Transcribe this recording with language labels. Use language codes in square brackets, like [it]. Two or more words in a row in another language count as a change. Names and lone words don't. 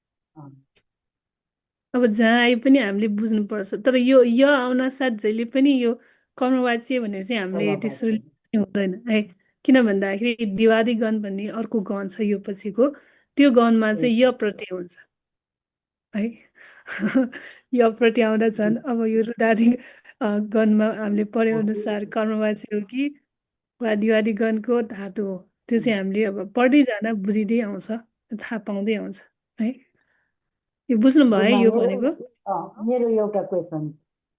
[ne] अब जहाँ आए पनि हामीले बुझ्नुपर्छ तर यो आउन साथ जहिले पनि यो कर्मवाच्य भनेर चाहिँ हामीले त्यसरी हुँदैन है किन भन्दाखेरि दिवादी गण भन्ने अर्को गण छ यो पछिको त्यो गणमा चाहिँ य प्रत्यय हुन्छ है य प्रत्यय आउँदा झन् अब यो रुदादी गणमा हामीले पढे अनुसार कर्मवाच्य हो कि वा दिवादी गणको धातु हो त्यो चाहिँ हामीले अब पढ्दै जाँदा बुझिँदै आउँछ थाहा पाउँदै आउँछ है यो बुझ्नु भयो यो भनेको मेरो एउटा क्वेसन